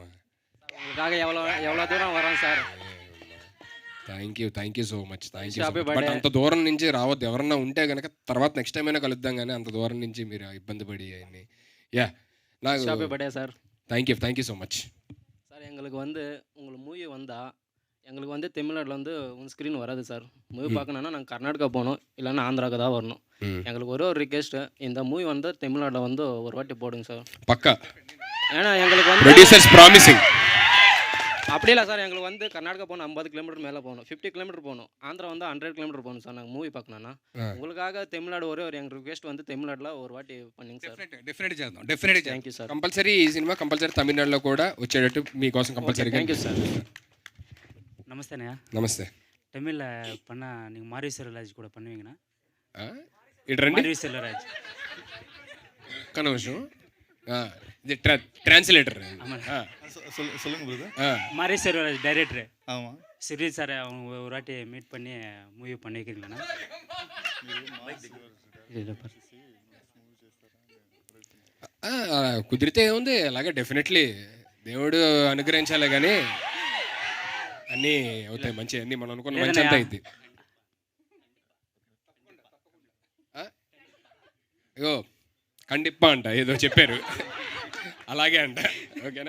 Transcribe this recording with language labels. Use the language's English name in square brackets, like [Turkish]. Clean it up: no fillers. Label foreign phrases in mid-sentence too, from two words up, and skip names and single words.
[Telugu] ఎవరో దూరం వరాం సార్. [English] thank you so much. [Telugu] బట్ అంత దూరం నుంచి రావద్దు. ఎవరన్నా ఉంటే కనుక తర్వాత [English] next time [Telugu] అయినా కలుద్దాం, కానీ అంత దూరం నుంచి మీరు ఇబ్బంది పడి అయ్యి. నాకు సార్. [English] thank you so much [Tamil] சார். எங்களுக்கு வந்து உங்களுக்கு மூவி வந்தால் எங்களுக்கு வந்து தமிழ்நாட்டில் வந்து [English] one screen [Tamil] வராது சார். மூவி பார்க்கணுன்னா நாங்கள் கர்நாடகா போகணும், இல்லைன்னா ஆந்திராவுக்கு தான் வரணும். எங்களுக்கு ஒரே ஒரு ரிக்வெஸ்ட்டு, இந்த மூவி வந்து தமிழ்நாட்டில் வந்து ஒரு வாட்டி போடுங்க சார். [Telugu] పక్కా [Tamil] ஏன்னா எங்களுக்கு வந்து [English] producers promising. [Tamil] அப்படி இல்லை சார், எங்களுக்கு வந்து கர்நாடகா போகணும் 50 கிலோமீட்டர் மேலே போகணும், 50 கிலோமீட்டர் போகணும். ஆந்திரா வந்து 100 கிலோமீட்டர் போகணும் சார் நாங்கள் மூவி பார்க்கணுன்னா. உங்களுக்காக தமிழ்நாடு ஒரே ஒரு எங்கள் ரிக்வெஸ்ட் வந்து தமிழ்நாட்டில் ஒரு వాటి பண்ணுங்க సార్. [Telugu] డెఫినెట్ చేద్దాం, డెఫినెట్ చేద్దాం. [English] thank you sir. [Telugu] కంపల్సరీ ఈ సినిమా కంపల్సరీ తమిళనాడులో కూడా వచ్చేటట్టు మీకోసం కంపల్సరీగా. [English] thank you sir. [Tamil] நமஸ்தேண்ணா. [Telugu] నమస్తే. [Tamil] தமிழில் பண்ணால் நீங்கள் மாரி செல்வராஜ் கூட பண்ணுவீங்கண்ணா? [Telugu] ఇటు రండి [Tamil] மாரி செல்வராஜ். [Telugu] ఒక్క నిమిషం. ఇది ట్రాన్స్లేటర్. [Tamil] சொல்லுங்க பிரதர். மாரி செல்வராஜ் டைரக்டர். ஆமா. சிறிது சார் அவங்க ஒரு வாட்டி மீட் பண்ணி மூவி பண்ணிக்கிறீங்கண்ணா? [Telugu] కుదిరితే ఏముంది, అలాగే డెఫినెట్లీ దేవుడు అనుగ్రహించాలి కానీ అన్నీ అవుతాయి మంచి, అన్నీ మనం అనుకున్న మంచి అంతా అయింది. ఇగో కండిప్ప అంట ఏదో చెప్పారు, అలాగే అంట. ఓకేనా?